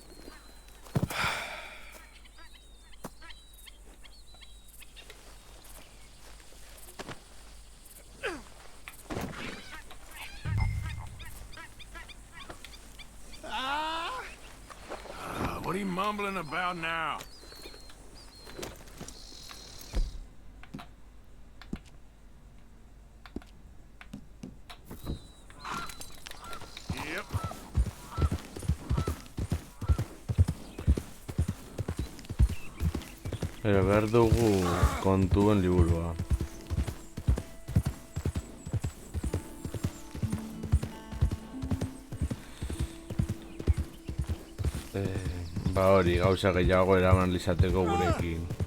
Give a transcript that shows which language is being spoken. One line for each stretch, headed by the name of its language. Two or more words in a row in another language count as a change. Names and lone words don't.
English: What are you mumbling about now? Yep.
Basque: Behar dugu kontuen liburua. Ba hori, gauza gehiago eraman izateko gurekin.